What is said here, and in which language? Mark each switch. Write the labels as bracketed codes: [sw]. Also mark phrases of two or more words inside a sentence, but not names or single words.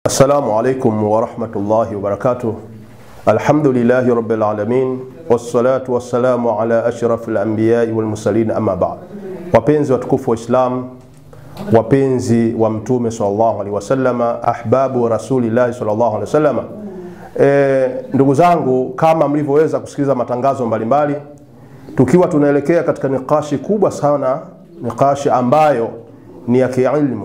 [ar] السلام عليكم ورحمة الله وبركاته. الحمد لله رب العالمين، والصلاة والسلام على أشرف الأنبياء والمرسلين، أما بعد. [sw] Wapenzi watukufu wa Islam, wapenzi wa Mtume [ar] صلى الله عليه وسلم, أحباب رسول الله صلى الله عليه وسلم. [sw] Ndugu zangu, kama mlivyoweza kusikiliza matangazo mbalimbali, tukiwa tunaelekea katika nikashi kubwa sana, nikashi ambayo ni ya kiilmu.